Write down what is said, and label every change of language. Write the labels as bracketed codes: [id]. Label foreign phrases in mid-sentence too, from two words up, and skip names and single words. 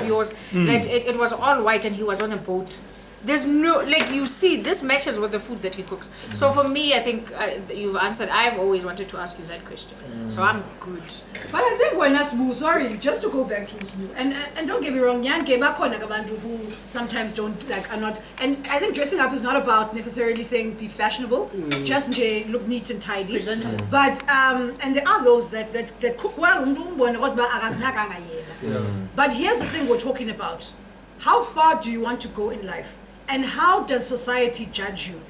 [en] of yours that it was all white and he was on a boat. There's no, like you see, this matches with the food that he cooks. So for me, I think you've answered. I've always wanted to ask you that question. So I'm good. But I think when Smooth, sorry, just to go back to Smooth, and don't get me wrong, [nd] Nyanke bakhona abantu [en] who sometimes don't are not, and I think dressing up is not about necessarily saying be fashionable, just nje look neat and tidy. Presentable. But and there are those that cook well, but here's the thing we're talking about: how far do you want to go in life, and how does society judge you?